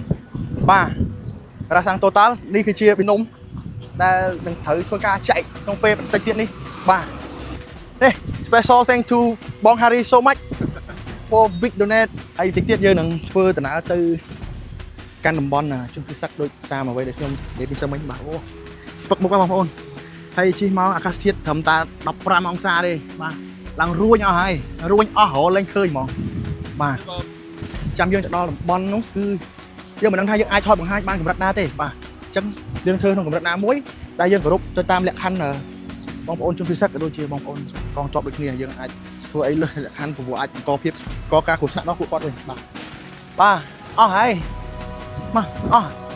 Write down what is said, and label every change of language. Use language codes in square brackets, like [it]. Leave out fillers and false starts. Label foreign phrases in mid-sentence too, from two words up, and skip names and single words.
[km] បាទរ៉ាសាំង Total នេះគឺជាប៊ីនំដែលនឹងត្រូវធ្វើការចែកក្នុងពេលបន្តិចទៀតនេះបាទនេះ [en] special thank to [km] បង [en] Harry so much for big [km] donate ហើយតិចទៀតយើងនឹងធ្វើដំណើរទៅកាន់តំបន់ជនពិសេសដូចតាមអ្វីដែលខ្ញុំនិយាយពីទៅមិញបាទអូស្ពឹកមុខបងប្អូន ហើយជិះមកអាកាសធាតុត្រឹមតែ15អង្សាទេបាទឡើងរួញអស់ហើយរួញអស់រហូតឡើងឃើញហ្មងបាទចាំយើងទៅដល់តំបន់នោះគឺយើងមិនដឹងថាយើងអាចថតបង្ហាញបានកម្រិតណាទេបាទអញ្ចឹងយើងធ្វើក្នុងកម្រិតណាមួយដែលយើងគោរពទៅតាមលក្ខខណ្ឌបងប្អូនជនពិសេសក៏ដូចជាបងប្អូនកងទ័ពដូចគ្នាយើងអាចធ្វើអីលើសលក្ខខណ្ឌព្រោះអាចបន្តភាពកការគ្រោះថ្នាក់ដល់ពួកគាត់វិញបាទអស់ហើយមកអស់